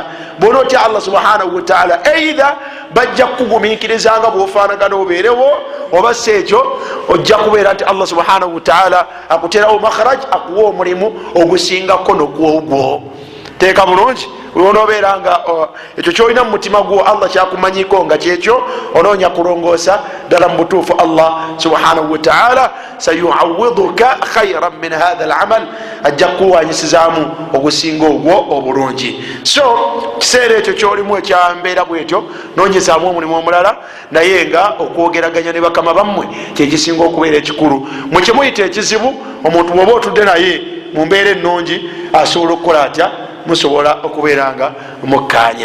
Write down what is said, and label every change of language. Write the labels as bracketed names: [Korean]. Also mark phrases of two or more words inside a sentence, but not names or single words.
[Ganda] Bw'ona otya [Arabic] الله سبحانه وتعالى, [Ganda] either bajja kukugumiikirizanga bw'ofaanagana obeerewo, oba si ekyo ojja kubeera nti [Arabic] الله سبحانه وتعالى [Ganda] akuterawo makhraj, akuwa omulimu ogusingako n'ogwogwo. Teeka bulungi. Onoobeera nga ekyo kyolina mu mutima gwo Allah kyakumanyiko nga kyekyo, onoonya kulongoosa ddala mubutuufu [Arabic] الله سبحانه وتعالى سيعوضك خيرا من هذا العمل, [Ganda] ajja kukuwanyisizaamu ogusinga ogwo obulungi. So kiseera ekyo kyolimu ekyambeera bwetyo nonyezaamu omulimu omulala, naye nga okwogeraganya ne bakama bammwe kyekisinga okubeera ekikulu. Mukimuyita ekizibu, omuntu bwoba otudde naye mu mbeera ennungi asobola okukola atya, musobola okubeera nga mukkaanya.